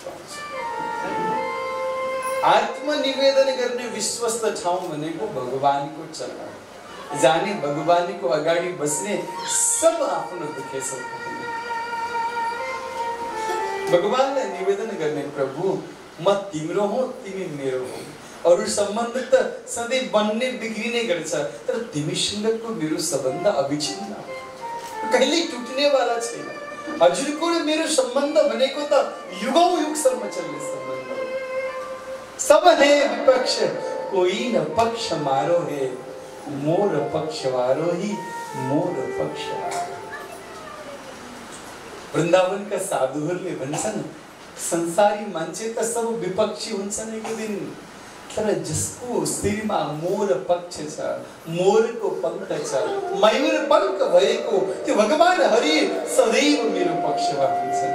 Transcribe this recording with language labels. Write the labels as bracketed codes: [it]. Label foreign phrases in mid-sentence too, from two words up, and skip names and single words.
[ne] आत्मनिवेदन गर्ने विश्वस्त ठाउँ भनेको भगवानको चरण, जाने भगवानको अगाडि बस्ने, सब आफ्नो दुखेसो पोख्ने, भगवानलाई निवेदन गर्ने, प्रभु म तिम्रो हो, तिमी मेरो हो। अरू सम्बन्ध त सधैँ बन्ने बिग्रिने गर्छ, तर तिमीसँगको मेरो सम्बन्ध अविच्छिन्न, कहिल्यै टुट्ने वाला छैन। हजुरको र मेरो सम्बन्ध भनेको त युगौं युगसम्म चल्ने सम्बन्ध हो। [hi] सब है विपक्ष, कोई न पक्ष मारो है, मोर पक्षवारो ही मोर पक्षवारो। [ne] वृन्दावनका साधुहरूले भन्छन्, संसारी मान्छे त सब विपक्षी हुन्छन् एक दिन, तर जसको शिरमा मोर पक्ष छ, मोरको पङ्ख छ, मयूर पङ्ख भएको त्यो भगवान हरि सदैव मेरो पक्षमा हुन्छन्।